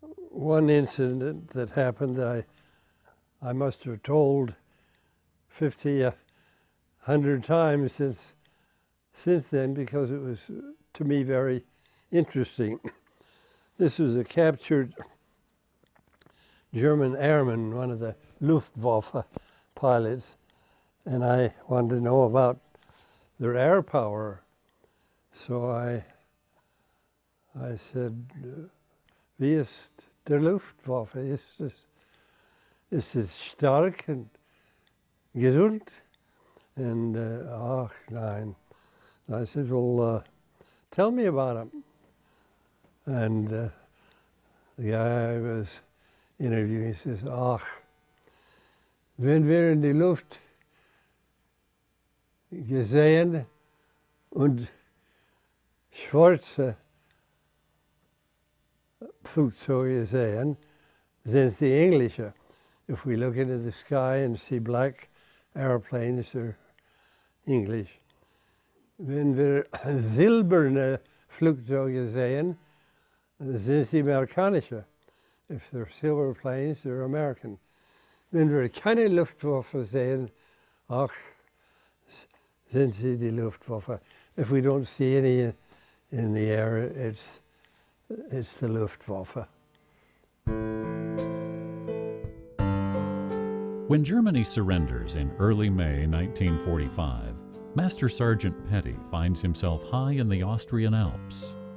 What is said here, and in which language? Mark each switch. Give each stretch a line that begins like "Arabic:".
English: One incident that happened that I must have told 50, 100 times since then, because it was, to me, very interesting. This was a captured German airman, one of the Luftwaffe pilots, and I wanted to know about their air power. So I said,
German: "Wie ist der Luftwaffe? Ist es stark und gesund?" And, ach, nein.
English: I said, "Well, tell me about him." And the guy I was interviewing says,
German: "Ach, wenn wir in die Luft gesehen und schwarze Flugzeuge sehen, sind sie englische.
English: If we look into the sky and see black airplanes or English.
German: Wenn wir silberne Flugzeuge sehen, sind sie amerikanische.
English: If they're silver planes, they're American.
German: Wenn wir keine Luftwaffe sehen, ach, sind sie die Luftwaffe.
English: If we don't see any in the air, it's the Luftwaffe. When Germany surrenders in early May 1945, Master Sergeant Petty finds himself high in the Austrian Alps.